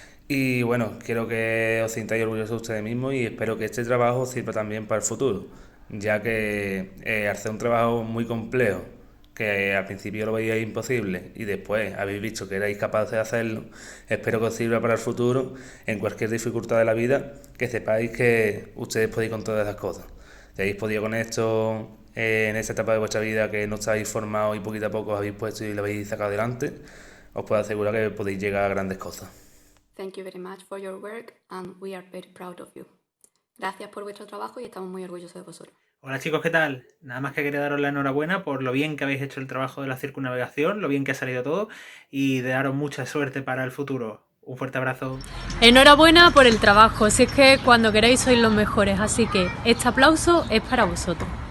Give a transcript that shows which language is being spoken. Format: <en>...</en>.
<es>Y bueno, quiero que os sintáis orgullosos de ustedes mismos y espero que este trabajo os sirva también para el futuro, ya que al ser un trabajo muy complejo, que al principio lo veíais imposible y después habéis visto que erais capaces de hacerlo, espero que os sirva para el futuro en cualquier dificultad de la vida, que sepáis que ustedes podéis con todas esas cosas. Si habéis podido con esto en esta etapa de vuestra vida que no estáis formados y poquito a poco os habéis puesto y lo habéis sacado adelante, os puedo asegurar que podéis llegar a grandes cosas.</es> <en>Thank you very much for your work and we are very proud of you.</en> <es>Gracias por vuestro trabajo y estamos muy orgullosos de vosotros. Hola chicos, ¿qué tal? Nada más que quería daros la enhorabuena por lo bien que habéis hecho el trabajo de la circunnavegación, lo bien que ha salido todo y de daros mucha suerte para el futuro. Un fuerte abrazo. Enhorabuena por el trabajo, si es que cuando queráis sois los mejores, así que este aplauso es para vosotros.</es>